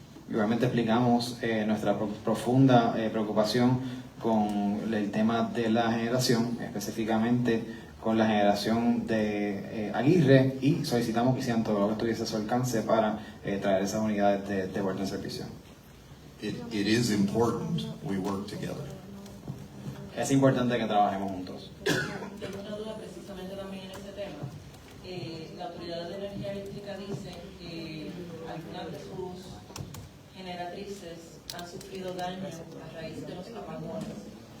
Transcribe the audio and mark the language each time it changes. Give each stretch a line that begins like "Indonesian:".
Spanish: Igualmente explicamos nuestra profunda preocupación con el tema de la generación, específicamente con la generación de Aguirre, y solicitamos que hicieran todo lo que estuviese a su alcance para traer esas unidades de vuelta en servicio.
English: It is important we work together.
Spanish: Es importante que trabajemos juntos. Tengo una duda precisamente también en este tema. La Autoridad de Energía Eléctrica dice que algunas de sus generatrices han sufrido daño a raíz de los apagones.